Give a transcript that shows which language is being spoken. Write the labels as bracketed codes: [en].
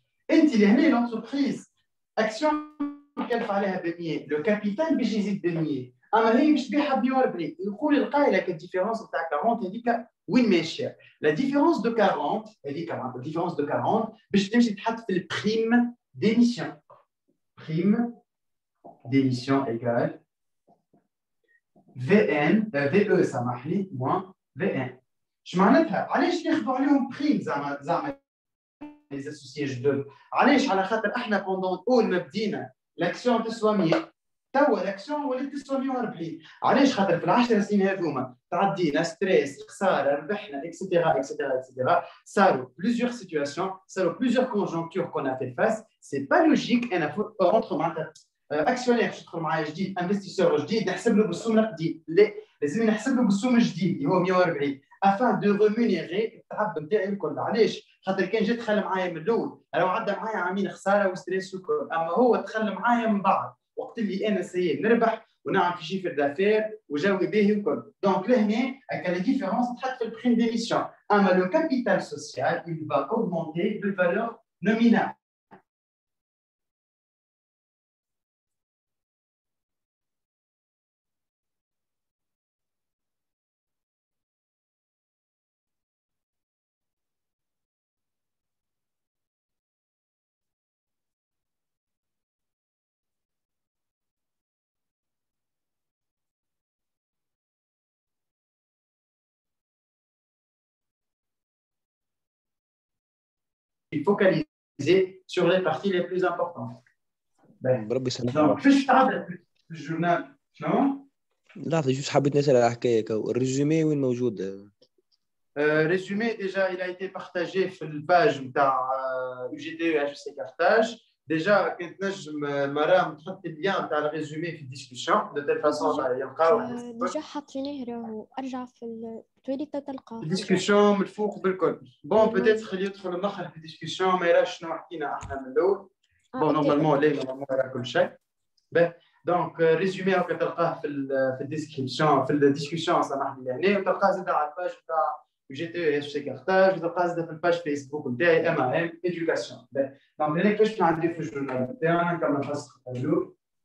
[ar] انت اللي هنا l'entreprise action كلف عليها ب 100 le capital باش يزيد ب 100 اما هي باش تبيعها ب 140 يقول القائل لك الديفيرونس تاع 40 هذيك وين ماشيه. لا ديفيرونس دو 40 هذيك معناتها الديفيرونس دو 40 باش تمشي تحط في البريم d'émission. [fr] Prime d'émission égale VN, VE [ar] سامحني [fr] moins VN. [ar] اش معناتها؟ علاش ناخذوا عليهم بريم زعما لي اسوسيي جدد؟ علاش؟ على خاطر احنا بوندون اول ما بدينا لاكسيون تسوى 100 توا لاكسيون ولات تسوى 140. علاش؟ خاطر في العشر سنين هذوما تعدينا ستريس خساره ربحنا اكسيتيرا اكسيتيرا اكسيتيرا صاروا [fr] plusieurs situations [ar] صاروا [fr] plusieurs conjonctures qu'on a fait face. c'est pas logique [ar] انا entre معناتها اكسيونير باش يدخل معايا جديد انفستيسور جديد نحسب له بالسوم القديم، لا لازم نحسب له بالسوم الجديد اللي هو 140 [fr] afin de rémunérer [ar] التعب نتاعي الكل. علاش؟ خاطر كان جا دخل معايا من الاول لو عدى معايا عامين خساره وستريس وكل، اما هو دخل معايا من بعد وقت اللي انا سيد نربح ونعمل في شيفر دافير وجوي باهي وكل. دونك لهنا هكا لا ديفيرونس تحط في البريم ديميسيون. [fr] اما لو كابيتال سوسيال il va augmenter de valeur nominale. focaliser sur les parties les plus importantes. [ar] بربي يسلمك. Donc, فاش تعرض في الجورنال شنو؟ لا جوست حبيت نسأل على حكاية الريزومي وين موجود؟ [fr] Résumé, déjà, il a été partagé sur le page de UGT HEC Carthage. [ar] déjà كنت نجم مرام تحط اللين تاع الريزومي في الديسكسيون دو تيل فاسون يلقاو ديجا حاطينه راهو ارجع تولي تلقاه الديسكسيون من الفوق بالكل بون بوتيتر خليه يدخل الاخر في الديسكسيون ما يراش شنو حكينا احنا من الاول بون نورمالمون لا نورمالمون راه كل شيء دونك ريزومي هكا تلقاه في الديسكريبسيون في الديسكسيون سامحني يعني وتلقاه زاد على الباج تاع جي تي اس سي كارتاج وتلقاه زاد في الباج فيسبوك نتاعي ام ام ايديوكاسيون دونك هذاك باش نعدي في الجورنال نتاعنا كما خاص التابلو